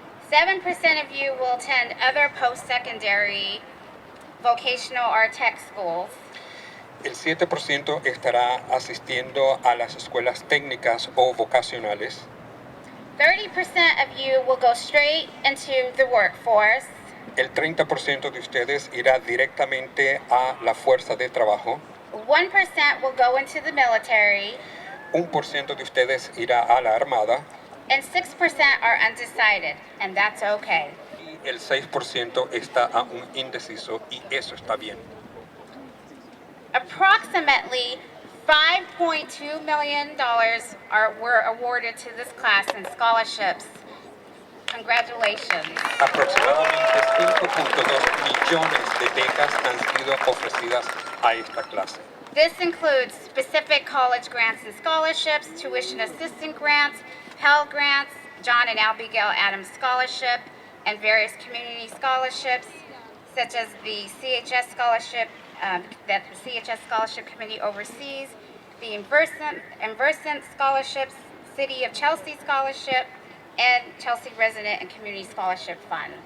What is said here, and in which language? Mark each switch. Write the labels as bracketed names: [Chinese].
[English] 7% of you will attend other post-secondary vocational or tech schools. [Spanish] El 7% estará asistiendo a las escuelas técnicas o vocacionales. [English] 30% of you will go straight into the workforce. [Spanish] El 30% de ustedes irá directamente a la fuerza de trabajo. [English] 1% will go into the military. [Spanish] 1% de ustedes irá a la armada. [English] And 6% are undecided, and that's okay. [Spanish] Y el 6% está aún indeciso y eso está bien. [English] Approximately $5.2 million were awarded to this class in scholarships. Congratulations. [Spanish] Aproximadamente 5.2 millones de becas han sido ofrecidas a esta clase. [English] This includes specific college grants and scholarships, tuition assistance grants, Pell grants, John and Abigail Adams Scholarship, and various community scholarships. such as the CHS Scholarship that the CHS Scholarship Committee oversees, the Inversant Scholarships, City of Chelsea Scholarship, and Chelsea Resident and Community Scholarship Funds.